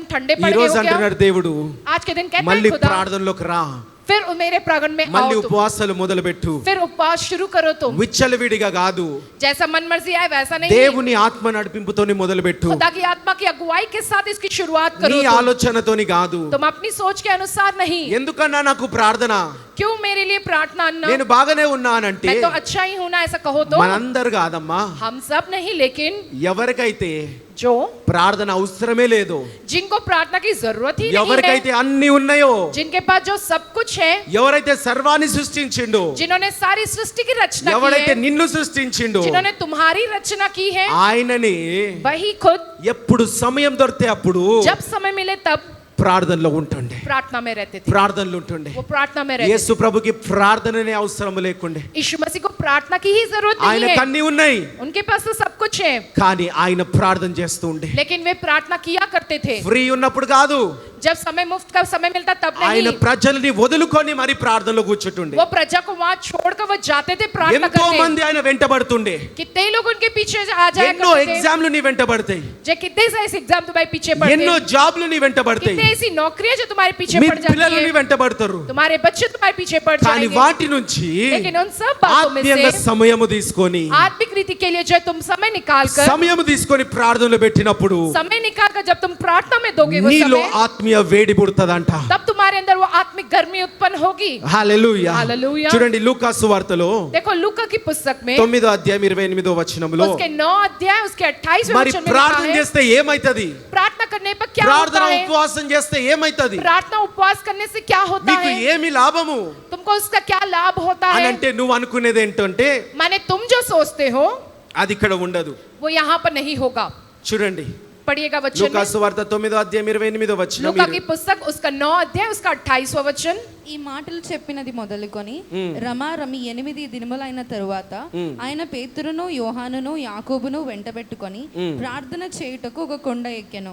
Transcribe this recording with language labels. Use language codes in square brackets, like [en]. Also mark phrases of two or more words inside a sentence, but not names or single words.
[te] ఈ [hi] पड़ गए [te] రోజు [hi] हो क्या? [te] అంటున్నాడు దేవుడు, [hi] आज के दिन कहते [te] మళ్ళీ [hi] हैं खुदा [te] ప్రార్థనలోకి రా. [hi] फिर मेरे प्रांगण में [te] మళ్ళీ [hi] आओ तुम, [te] ఉపవాసాలు మొదలుపెట్టు. [hi] फिर उपवास शुरू करो तुम. [te] విచ్చలవిడిగా కాదు, [hi] जैसा मन मर्जी आए वैसा नहीं, [te] దేవుని ఆత్మ నడిపింపుతోని మొదలుపెట్టు. [hi] खुदा की आत्मा की अगुवाई के साथ इसकी शुरुआत [te] నీ [hi] करो तुम. [te] ఆలోచనతోని కాదు. [hi] तुम अपनी सोच के अनुसार नहीं. [te] ఎందుకన్నా నాకు ప్రార్థన, [hi] क्यों मेरे लिए प्रार्थना न? [te] నేను బాగానే ఉన్నానంటే [hi] मैं तो अच्छा ही हूं ना, ऐसा कहो तो. [te] మనందరు కాదమ్మా, [hi] हम सब नहीं, लेकिन [te] ఎవరికైతే [hi] जो [te] ప్రార్థన అవసరమే లేదో, [hi] जिनको प्रार्थना की जरूरत ही नहीं है, [te] ఎవరికైతే అన్ని ఉన్నాయో, [hi] जिनके पास जो सब कुछ है, [te] ఎవరైతే సర్వాన్ని సృష్టించిండో, [hi] जिन्होंने सारी सृष्टि की रचना की [te] ఎవరైతే [hi] है, [te] నిన్ను సృష్టించిండో, [hi] जिन्होंने तुम्हारी रचना की है, [te] ఆయనని [hi] वही खुद [te] ఎప్పుడు సమయం దొరికితే అప్పుడు [hi] जब समय मिले तब [te] ప్రార్థనలో ఉంటుండే, [hi] प्रार्थना में रहते थे. [te] ప్రార్థనలు ఉంటుండే. [hi] वो प्रार्थना में रहते [te] యేసు ప్రభుకి ప్రార్థననే అవసరం లేకుండే. [hi] थे. यीशु मसीह को प्रार्थना की ही जरूरत [te] ఆయన [hi] नहीं है. [te] కన్నీ ఉన్నాయి, [hi] उनके पास तो सब कुछ है, [te] కానీ ఆయన ప్రార్థన చేస్తూ ఉండే. [hi] लेकिन वे प्रार्थना किया करते थे. [te] ఫ్రీ ఉన్నప్పుడు కాదు, [hi] जब समय मुफ्त का समय मिलता तब [te] ఆయన [hi] नहीं. [te] ప్రజల్ని వదులుకొని మరి ప్రార్థనలో కూర్చుంటుండే. [hi] वो प्रजा को वहां छोड़कर वो जाते थे प्रार्थना [te] ఎంతో [hi] करने. [te] మంది ఆయన వెంటబడుతుండే. [hi] कितने लोग उनके पीछे आ जाया [te] ఎన్నో [hi] करते थे. [te] ఎగ్జామ్లు నీ వెంటబడతాయి, [hi] जो कितने से इस एग्जाम तुम्हारे पीछे पड़ते [te] ఎన్నో [hi] हैं. [te] జాబ్లు నీ వెంటబడతాయి, [hi] कितने ऐसी नौकरियां जो तुम्हारे पीछे [te] మీ [hi] पड़ जाती [te] పిల్లలు నీ [hi] है, [te] వెంటబడతారు. [hi] तुम्हारे बच्चे तुम्हारे पीछे पड़ [te] కానీ [hi] जाएंगे. [te] వాటి నుంచి [hi] लेकिन उन सब बातों में [te] ఆత్మీయంగా [hi] से [te] సమయము తీసుకొని [hi] आत्मिक रीति के लिए जो तुम समय निकाल कर [te] సమయము తీసుకొని ప్రార్థనలు పెట్టినప్పుడు [hi] समय निकाल कर जब तुम प्रार्थना में दोगे वो [te] నీలో [hi] समय, [te] ఆత్మీయ వేడి పుడతదంట. [hi] तब तुम्हारे अंदर वो आत्मिक गर्मी उत्पन्न होगी. [te] హల్లెలూయా. హల్లెలూయా. చూడండి లూకా సువార్తలో [hi] देखो लूका की पुस्तक में [te] 9వ అధ్యాయం 28వ వచనంలో [hi] उसके 9 अध्याय उसके 28वें [te] మరి [hi] वचन में लिखा [te] ప్రార్థన [hi] है, [te] చేస్తే ఏమైతది, [hi] प्रार्थना करने पर क्या [te] ప్రార్థన [hi] होता है, [te] ఉపవాసం చేస్తే ఏమైతది, [hi] प्रार्थना उपवास करने से क्या होता [te] మీకు [hi] है, [te] ఏమి లాభము [hi] तुमको उसका क्या लाभ होता [te] అని [hi] है. [te] అంటే నువ్వు అనుకునేది ఏంటంటే [hi] माने तुम जो सोचते हो [te] అది ఇక్కడ ఉండదు. [hi] वो यहाँ पर नहीं होगा. [te] చూడండి [hi] पढ़िएगा वचन [te] లూకా [hi] में. [te] సువార్త 9వ అధ్యాయం 28వ వచనం. [hi] लूका की पुस्तक उसका 9 अध्याय उसका 28वां वचन. [te] ఈ మాటలు చెప్పినది మొదలుకొని రమారమి 8 దినములైన తరువాత ఆయన పేతురును యోహానును యాకోబును వెంటబెట్టుకొని ప్రార్థన చేయుటకు ఒక కొండ ఎక్కెను.